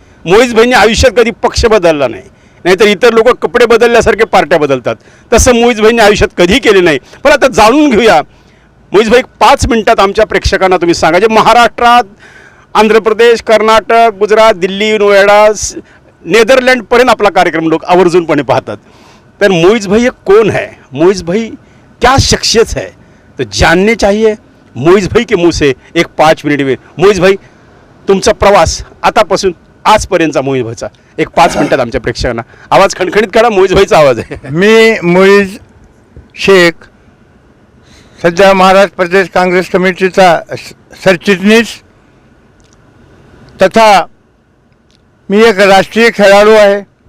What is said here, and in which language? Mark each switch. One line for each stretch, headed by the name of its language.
Marathi: मुईजभाईंनी आयुष्यात कधी पक्ष बदलला नाही, नाहीतर इतर लोक कपडे बदलल्यासारखे पार्ट्या बदलतात, तसं मुईजभाईंनी आयुष्यात कधी केले नाही. पण आता जाणून घेऊया मुईजभाई, 5 मिनिटात आमच्या प्रेक्षकांना तुम्ही सांगा, जे महाराष्ट्रात, आंध्र प्रदेश, कर्नाटक, गुजरात, दिल्ली, नोएडा, नेदरलँडपर्यंत आपला कार्यक्रम लोक आवर्जूनपणे पाहतात.
Hindi: तर मुईजभाई कौन है, मुईजभाई क्या शख्सियत है, तो जानने चाहिए मुईजभाई के मुंह से.
Marathi: एक 5 मिनिट वेळ. मुईजभाई, तुमचा प्रवास आतापासून आजपर्यंतचा मुईजभाईचा एक 5 मिनिटात आमच्या प्रेक्षकांना. आवाज खणखणीत करा, मुईजभाईचा आवाज आहे. मी मुईज शेख, सध्या महाराष्ट्र प्रदेश काँग्रेस कमिटीचा सरचिटणीस तथा मी एक राष्ट्रीय खेळाडू आहे.